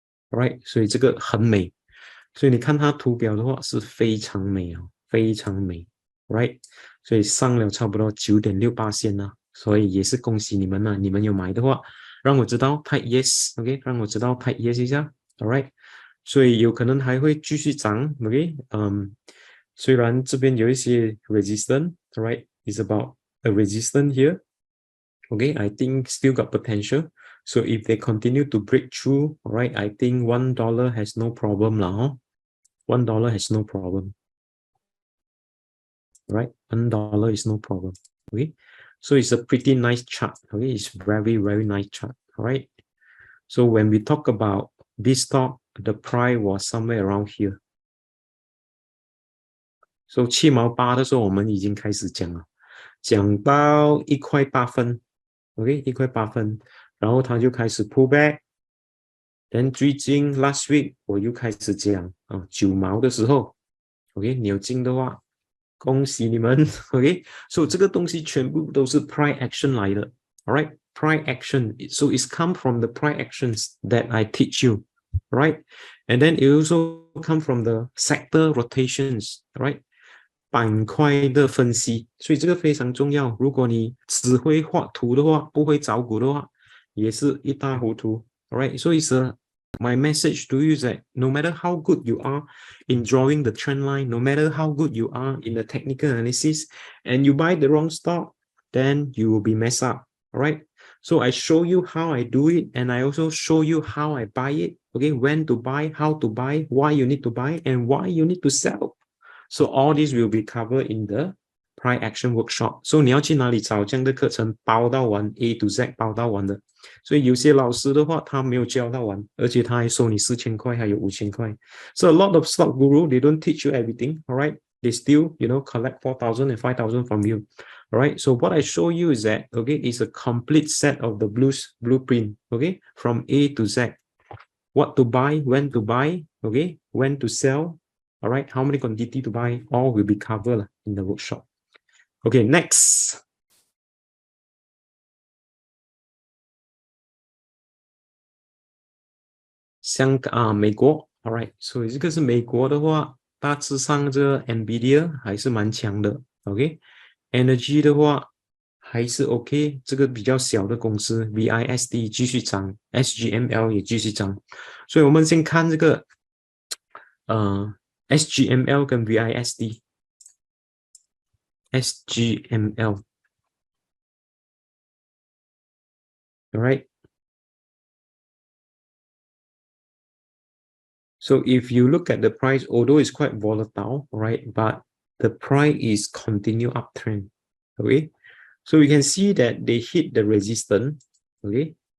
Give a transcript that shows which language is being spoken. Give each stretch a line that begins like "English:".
Chinese: alright, 所以这个很美，所以你看它图表的话是非常美哦，非常美 right， 所以上了差不多 9.68 啦，所以也是恭喜你们啊，你们有买的话让我知道
English: type yes,
Chinese: OK， 让我知道 type yes 一下 alright，所以有可能还会继续涨 ，OK， 虽然这边有一些 resistance， right，
English: is about a resistance here， okay， I think still got potential. So if they continue to break through, right, I think $1 has no problem lah, huh? $1 has no problem, right? $1 is no problem, okay? So it's a pretty nice chart, okay? It's very, very nice chart, all right? So when we talk about this stock, the price was somewhere around here.
Chinese: So 7毛8的时候，我们已经开始讲了，讲到1块8分 ，OK， 1块8分，然后它就开始
English: pull back。
Chinese: then 最近
English: last week
Chinese: 我又开始讲9毛的时候 ，OK， 你有进的话，恭喜你们 ，OK， 所以这个东西全部都是 price action 来的 ，all right，price action，
English: so it's come from the price actions that I teach you。 Right, and then it also come from the sector rotations, right?
Chinese: 板块的分析，所以这个非常重要。如果你只会画图的话，不会找股的话，也是一塌糊涂。
English: Alright, so it's my message to you is that no matter how good you are in drawing the trend line, no matter how good you are in the technical analysis, and you buy the wrong stock, then you will be messed up. Alright, so I show you how I do it, and I also show you how I buy it. Okay, when to buy, how to buy, why you need to buy, and why you need to sell. So all this will be covered in the price action workshop.
Chinese: So 你要去哪里找这样的课程包到完 A to Z 包到完的？所以有些老师的话，他没有教到完，而且他还收你4000块，还有5000块。
English: So a lot of stock guru, they don't teach you everything, all right? They still, collect 4,000 and 5,000 from you. All right. So what I show you is that, okay, it's a complete set of the blueprint, okay, from A to Z. What to buy, when to buy, okay, when to sell, all right, how many quantity to buy, all will be covered in the workshop. Okay, next.
Chinese: 美国 ，all right， 所以这个是美国的话，大致上这个 NVIDIA 还是蛮强的 ，OK，Energy 的话还是 OK， 这个比较小的公司 VIST 继续涨 ，SGML 也继续涨，所以我们先看这个SGML 跟 VIST，SGML，all right。
English: So if you look at the price, although it's quite volatile, right, but the price is continue uptrend, okay? So we can see that they hit the resistance, okay?